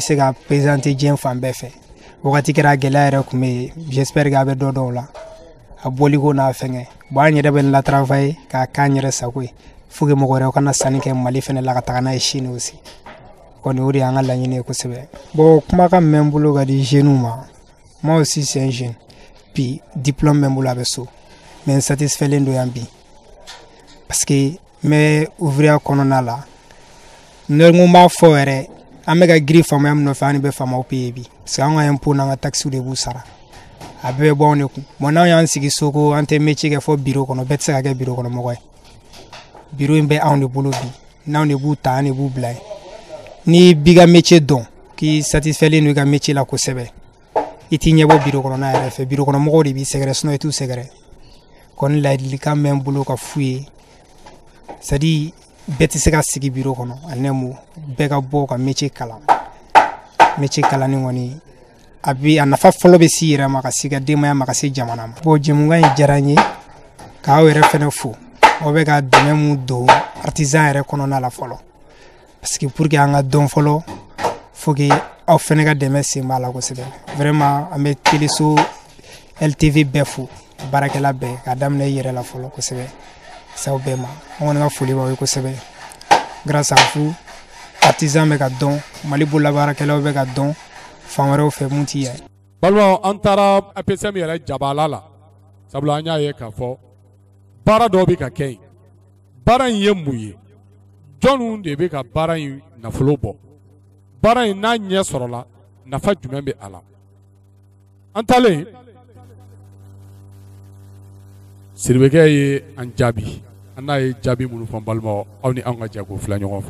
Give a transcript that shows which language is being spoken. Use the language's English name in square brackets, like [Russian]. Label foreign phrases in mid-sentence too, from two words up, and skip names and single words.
[Bambara] se ka présenter diɲɛ fan bɛɛ fɛ wagati kɛra gɛlɛya yɛrɛ tun bɛ yen [French] j'espère que [Bambara] a bɛ dɔ dɔw la a bɔliko n'a fɛngɛ bon an yɛrɛ bɛ la travailler k'a k'an yɛrɛ sago ye [French] faut que [Bambara] mɔgɔ wɛrɛw kana sanni kɛ Mali fɛnɛ la ka taga n'a ye Chine aussi kɔni o de y'an ka laɲini ye kosɛbɛ bon kumakan min bɛ n bolo ka di jeunes ma [French] moi aussi c'est un jeune [Bambara] puis diplôme bɛ n bolo a bɛ so mais n satisfailen don yan bi [French] parce que [Bambara] n bɛ ouvrier kɔnɔna la ne ko n b'a fɔ yɛrɛ an bɛ ka giri faamaya min nɔfɛ an bɛ faamaw payer bi [French] parce que [Bambara] an ka impôt n'an ka taxes de b'u sara a bɛɛ bɛ bɔ anw de kun bon n'anw y'an sigi so ko an tɛ métier kɛ fɔ bureau kɔnɔ bɛɛ tɛ se ka kɛ bureau kɔnɔ mɔgɔ ye bureau in bɛ anw de bolo bi n'anw de b'u ta an de b'u bila yen ni b'i ka métier dɔn k'i satisfailen don i ka métier la kosɛbɛ i t'i ɲɛbɔ bureau kɔnɔna yɛrɛ fɛ bureau kɔnɔ mɔgɔw de b'i sɛgɛrɛ sinon i t'u sɛgɛrɛ kɔni ladilikan bɛ n bolo ka f'u ye [French] c'est à dire [Bambara] bɛɛ tɛ se ka sigi bureau kɔnɔ a nɛmu bɛɛ ka bɔ ka métier kalan métier kalanni kɔni a nafa fɔlɔ bɛ s'i yɛrɛ ma ka se ka denbaya ma ka se jamana ma bon jɛmukan in diyara n ye k'aw yɛrɛ fɛnɛ fo aw bɛ ka dɛmɛ mun don artisan yɛrɛ kɔnɔna la fɔlɔ [French] parce que pour que [Bambara] an ka dɔn fɔlɔ [French] faut que [Bambara] aw fɛnɛ ka dɛmɛ sen b'a la kosɛbɛ vraiment an bɛ teleso LTV bɛɛ fo baarakɛla bɛɛ ka daminɛ i yɛrɛ la fɔlɔ kosɛbɛ saw bɛɛ ma an kɔni ka foli b'aw ye kosɛbɛ [French] grâce à vous [Bambara] artisan bɛ ka dɔn Mali bololabaarakɛlaw bɛ ka dɔn fan wɛrɛw fɛ mun ti yan. Balimaw an taara APSM yɛrɛ jabala la sabula an y'a ye k'a fɔ baara dɔw bɛ ka kɛ yen baara in ye mun ye jɔnw de bɛ ka baara in nafolo bɔ baara in n'a ɲɛ sɔrɔla nafa jumɛn bɛ a la an taalen Siribekɛ ye an jaabi an n'a ye jaabi minnu fɔ balimaw aw ni an ka jɛ k'o fila ɲɔgɔn fɛ.